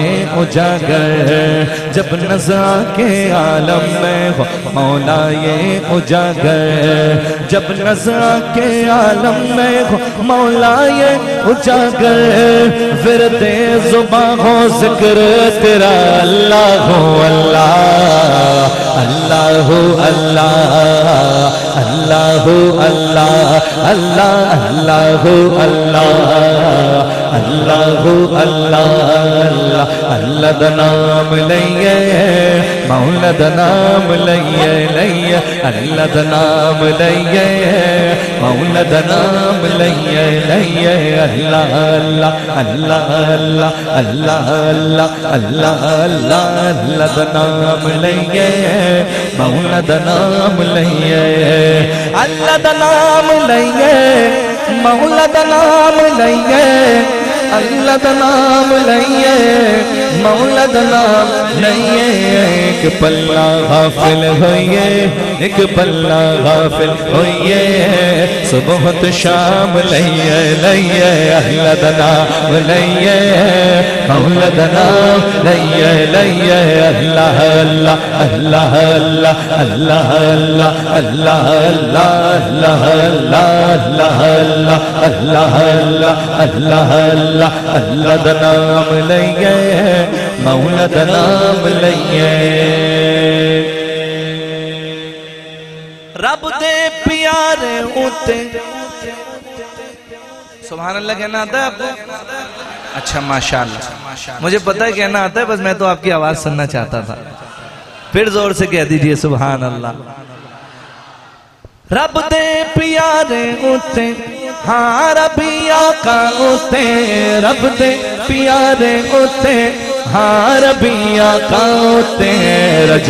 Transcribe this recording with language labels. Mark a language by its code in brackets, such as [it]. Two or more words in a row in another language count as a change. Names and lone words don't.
[ur] اجاگر، جب نزع کے عالم میں ہو مولا یہ اجاگر، جب نزع کے عالم میں ہو مولا یہ اجاگر، ورد زباں ہو ذکر تیرا اللہ اللہ اللہ اللہ اللہ اللہ اللہ اللہ [pa] اللہ اللہ اللہ دا نام لئیے مولا دا نام لئیے لئیے اللہ دا نام لئیے مولا دا نام لئیے لئیے اللہ اللہ اللہ اللہ اللہ اللہ اللہ اللہ دا نام لئیے مولا دا نام لئیے اللہ دا نام لئیے مولا دا نام لئیے اللہ دا نام لئیے مولا دا نام لئیے، ایک پلہ غافل ہوئیے ایک پلہ غافل ہوئیے صبح شام لئیے لئیے اللہ دا نام لئیے مولا دا نام لئیے لئیے اللہ اللہ اللہ اللہ اللہ اللہ اللہ اللہ اللہ اللہ اللہ دا نام لئیے مولا دا نام لئیے، رب دے پیارے ہوتے [ar] سبحان اللہ [ur] کہنا آتا ہے آپ کو؟ اچھا ماشاءاللہ، مجھے پتہ ہے کہنا آتا ہے، بس میں تو آپ کی آواز سننا چاہتا تھا، پھر زور سے کہہ دیجئے [ar] سبحان اللہ۔ [pa] رب دے پیارے ہوتے ہاں ربی آقا ہوتے، رب دے پیارے ہوتے ہاں ربی آقا ہوتے ہیں رج